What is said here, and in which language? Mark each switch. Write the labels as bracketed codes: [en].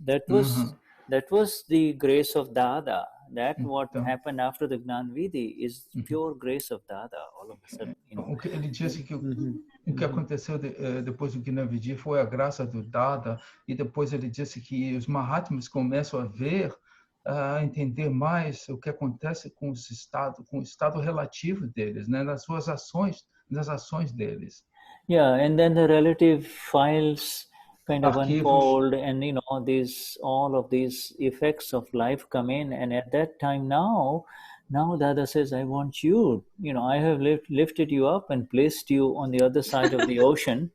[en] That was the grace of Dada. That what happened after the Gnan Vidi is pure grace of Dada. All of a sudden, [pt] Ele disse que o que aconteceu depois do Gnan Vidi foi a graça do Dada, e depois ele disse que os Mahatmas começam a ver, a entender mais o que acontece com o estado relativo deles, né, nas ações deles. [en] Yeah, and then the relative files kind of [pt] arquivos. [en] unfold, and all of these effects of life come in, and at that time now Dada says, I want you, I have lifted you up and placed you on the other side of the ocean.